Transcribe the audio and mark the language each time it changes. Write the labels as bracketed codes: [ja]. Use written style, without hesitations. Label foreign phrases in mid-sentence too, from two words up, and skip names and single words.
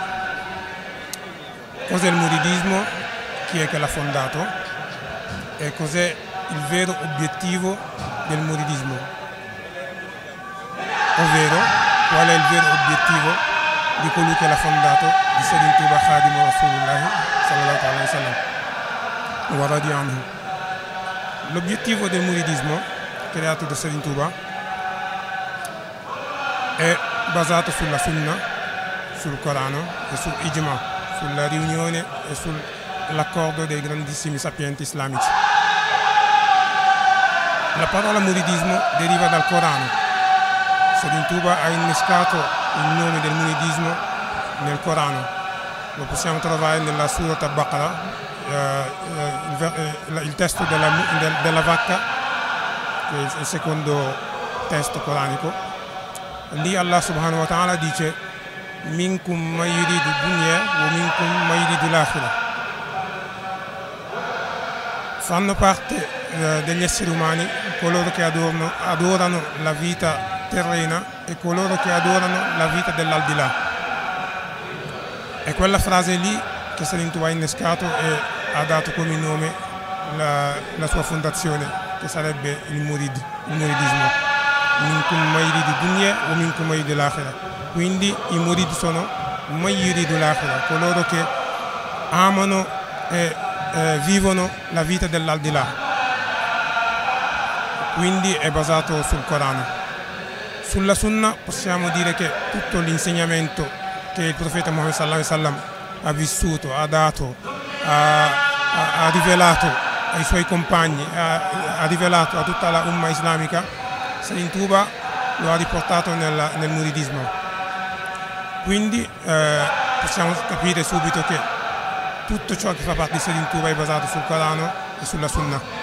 [it] Cos'è il muridismo? Chi è che l'ha fondato? E cos'è il vero obiettivo del muridismo? Ovvero, qual è il vero obiettivo di colui che l'ha fondato, di Serigne Touba Khadimu Rasulullah [ar] صلى الله عليه وسلم ورضي عنه. [it] L'obiettivo del muridismo creato da Serigne Touba è basato sulla Sunna, sul Corano e sul Ijma, sulla riunione e sull'accordo dei grandissimi sapienti islamici. La parola muridismo deriva dal Corano. Serigne Touba ha innescato il nome del muridismo nel Corano. Lo possiamo trovare nella Surat al-Baqarah, il testo della vacca, che è il secondo testo coranico. Lì Allah [ar] سبحانه وتعالى [it] dice [ar] منكم من يريد الدنيا ومنكم من يريد الآخرة. [it] Fanno parte degli esseri umani coloro che adorano la vita terrena e coloro che adorano la vita dell'aldilà. E quella frase lì che Serigne Touba ha innescato è ha dato come nome la sua fondazione, che sarebbe il muridismo. [ar] منكم من يريد الدنيا ومنكم من يريد الآخرة. [it] Quindi i murid sono [ar] من يريد الآخرة, [it] coloro che amano e vivono la vita dell'aldilà. Quindi è basato sul Corano. Sulla Sunna possiamo dire che tutto l'insegnamento che il profeta Muhammad [ar] صلى الله عليه وسلم [it] ha vissuto, ha dato, ha rivelato ai suoi compagni, ha rivelato a tutta la umma islamica, Serigne Touba lo ha riportato nel muridismo. Quindi possiamo capire subito che tutto ciò che fa parte di Serigne Touba è basato sul Corano e sulla Sunna.